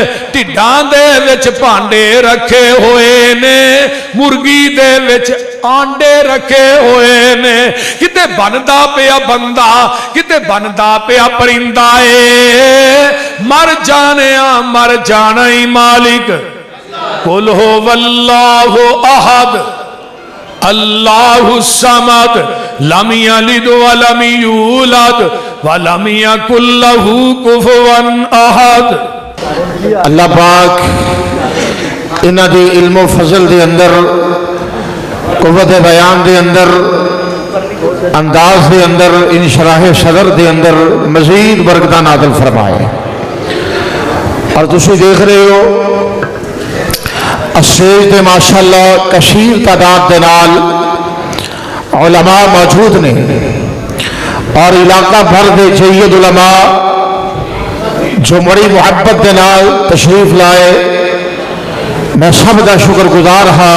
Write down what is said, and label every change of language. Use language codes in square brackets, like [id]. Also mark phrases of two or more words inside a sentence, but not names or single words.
[pa] ڈھڈاں دے وچ بھانڈے رکھے ہوئے نے، مرغی دے وچ آنڈے رکھے ہوئے نے، کتے بندا پیا بندہ، کتے بندا پیا پرندہ اے، مر جانا ہی مالک. [ar] قل هو الله أحد الله الصمد لم يلد ولم يولد ولم يكن له كفوا أحد. [pa] اللہ پاک انہاں دی علم فضل دے اندر، قوت بیان دے اندر، انداز دے اندر، انشراح صدر دے اندر مزید برکتاں نازل فرمائے. اور تسیں دیکھ رہے ہو سٹیج پے ماشاءاللہ کثیر تعداد دے نال علماء موجود نے، اور علاقہ بھر دے جید علماء جو بڑی محبت کے نال تشریف لائے، میں سب کا شکرگزار ہاں.